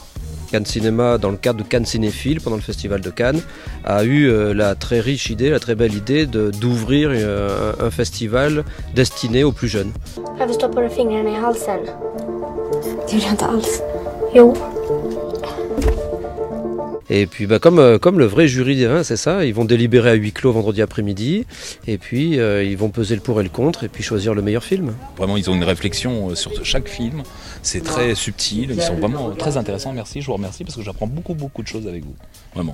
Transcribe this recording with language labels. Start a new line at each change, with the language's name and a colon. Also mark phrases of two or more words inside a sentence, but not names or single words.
French: Cannes Cinéma, dans le cadre de Cannes Cinéphile, pendant le festival de Cannes, a eu la très riche idée, la très belle idée d'ouvrir un festival destiné aux plus jeunes.
Swedish: Har vi stoppat våra fingrar i halsen? Det gjorde jag inte alls. Jo.
French: Et puis comme le vrai jury des vins, c'est ça, ils vont délibérer à huis clos vendredi après-midi, et puis ils vont peser le pour et le contre, et puis choisir le meilleur film. Vraiment, ils ont une réflexion sur chaque film, c'est très subtil, ils sont vraiment très intéressants, merci, je vous remercie parce que j'apprends beaucoup de choses avec vous, vraiment.